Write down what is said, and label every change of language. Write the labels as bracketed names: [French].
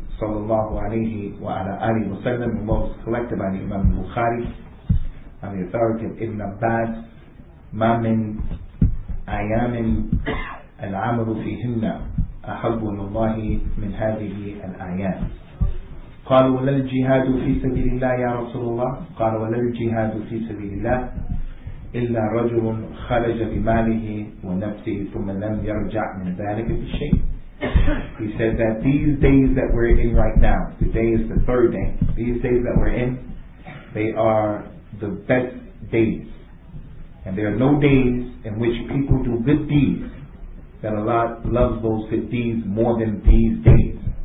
[English] sallallahu alayhi wa ala alihi wa sallam, and was collected by the Imam Bukhari on the authority of Ibn Abbas, [Arabic] ما من أيام العمل فيهن أحب الله من هذه الأيام. قالوا ولا الجهاد في سبيل الله يا رسول الله؟ قال ولا الجهاد في سبيل الله إلا رجل خرج بماله ونفسه ثم لم يرجع من ذلك بشيء. [English] He said that these days that we're in right now, today is the third day, these days that we're in, they are the best days. And there are no days in which people do good deeds that Allah loves those good deeds more than these days.